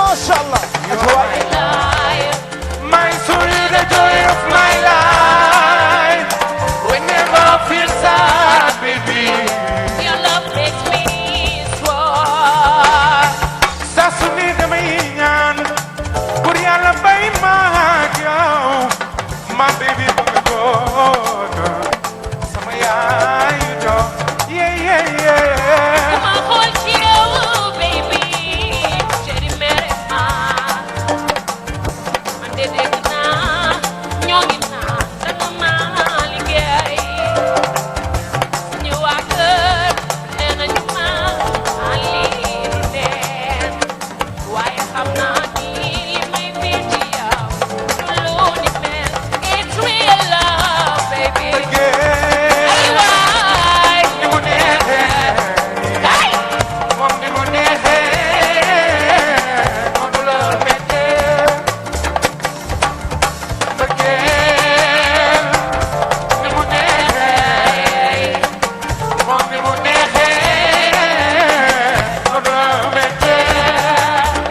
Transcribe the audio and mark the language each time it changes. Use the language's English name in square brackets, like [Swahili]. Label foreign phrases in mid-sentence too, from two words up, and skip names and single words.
[Arabic] inshallah. [English] My soul is the joy of my life. Whenever I feel sad, baby, Your love makes me strong. [Wolof] saa su ne damay ñaan pour Yàlla bay ma ak yow. [English] My baby [Wolof] bu nga doon sama yaay joo. [English] Yeah, yeah, yeah. Come on, hold you, baby. [Wolof] Chéri mere ma. Man de dégg naa ñoo ngi naan danga ma liggéey. Ñu waa kër nee nañu ma lii du neen. Waaye xam naa ni li may feel ci yow du lu ni mel. [English] It's real love, baby. [Wolof] Ay waay. Ni mu neexee, Ay. moom ni mu neexee, moom la mettee. Mbëggeel ni mu neexee, moom ni mu neexee, moom la mettee.